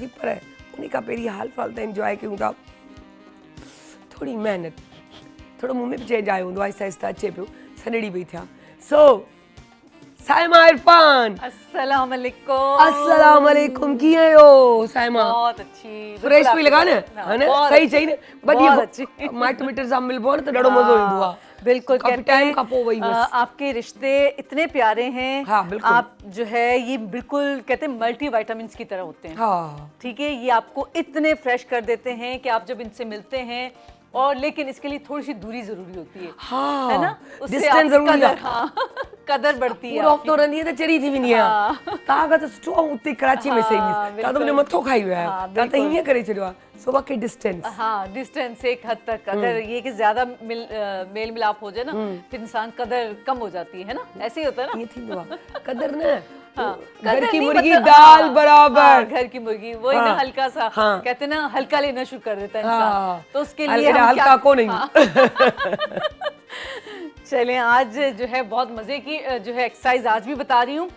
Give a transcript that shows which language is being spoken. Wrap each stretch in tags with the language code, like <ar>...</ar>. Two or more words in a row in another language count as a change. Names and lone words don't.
<sd>पर उन खां पहिरीं हाल फ़िलहाल त इंजॉय कयूं था, थोरी महिनत, थोरो मुंहुं में बि चेंज आयो हूंदो, आहिस्ता आहिस्ता अचे पियो, सनड़ी पई थिया। सो साइमा इरफान,</sd> <ar>السلام علیکم. السلام علیکم,</ar> <sd>कीअं आहियो साइमा?</sd> <ur>بہت اچھی,</ur> <sd>फ्रेश पई लॻा न, है न? सही चई न,</sd> <ur>بہت اچھی.</ur> <sd>माइट मिट सां मिलबो न त ॾाढो मज़ो ईंदो आहे। बिल्कुल, काफी टाइम खां पोइ वई बस।</sd> <ur>آپ کے رشتے اتنے پیارے ہیں. ہاں، بالکل. آپ جو ہے یہ بالکل کہتے ہیں</ur> <en>multi vitamins</en> <ur>کی طرح ہوتے ہیں. हाँ, ٹھیک ہے، یہ آپ کو اتنے فریش کر دیتے ہیں کہ آپ جب ان سے ملتے ہیں، اور لیکن اس کے لیے تھوڑی سی دوری ضروری ہوتی ہے. हाँ, ہے نا؟ اس سے</ur> <sd>डिस्टेंस</sd> <ur>आपकी</ur> <sd>जरूरी</sd> <ur>कदर,</ur> <sd>आहे।</sd> <ur>ہاں، قدر بڑھتی ہے</ur> <sd>पूरो</sd> <ur>आपकी।</ur> <sd>हफ़्तो रहंदी आहे त चरी थी वेंदी आहे। तव्हां खां त सुठो आहे उते कराची में सही</sd> <ur>हाँ,</ur> <sd>हुई, तव्हां त मुंहिंजो</sd> <ur>बिल्कुल।</ur> <sd>मथो खाई विया आहियो,</sd> <ur>हाँ,</ur> <sd>तव्हां त</sd> <ur>बिल्कुल।</ur> <sd>हीअं करे छॾियो आहे। सो बाक़ी डिस्टेंस,</sd> <ur>ہاں، ڈسٹنس ایک حد تک، اگر یہ کہ زیادہ میل ملاپ ہو جائے نا، پھر انسان قدر کم ہو جاتی ہے نا، ایسے ہی ہوتا ہے نا.</ur> <sd>ईअं थींदो आहे, कदर न,</sd> <ur>हाँ, घर कदर की नहीं, मुर्गी मतलब, दाल हाँ, बराबर। ہاں، گھر کی مرغی وہی نا, हाँ, ہلکا سا, हाँ। کہتے نا ہلکا لینا شروع کر دیتا ہے हाँ, انسان، تو اس کے لیے ہم हल्का क्या, کو نہیں. چلیں آج جو ہے بہت مزے کی جو ہے ایکسرسائز آج بھی بتا رہی ہوں.</ur>